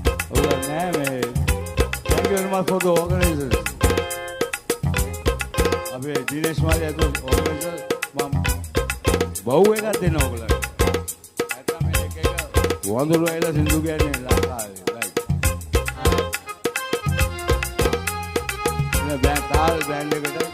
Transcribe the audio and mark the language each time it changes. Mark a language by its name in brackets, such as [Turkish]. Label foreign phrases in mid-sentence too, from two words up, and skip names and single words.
[Sinhala] ඔයගොල්ලෝ නෑ මේ. [English] Thank you very much for the organizers. [Sinhala] අපේ දිනේෂ් මාලි ඇතුළු ඕගනයිසර් මම බහුව එකක් දෙන්න ඕගොල්ලන්ට. නැත්තම් මේ එක එක වඳුරු ඇවිල්ලා සින්දු කියන්නේ ලංකාවේ. රයිට්. එන බෑන්ඩ්, තාල් බෑන්ඩ් එකට.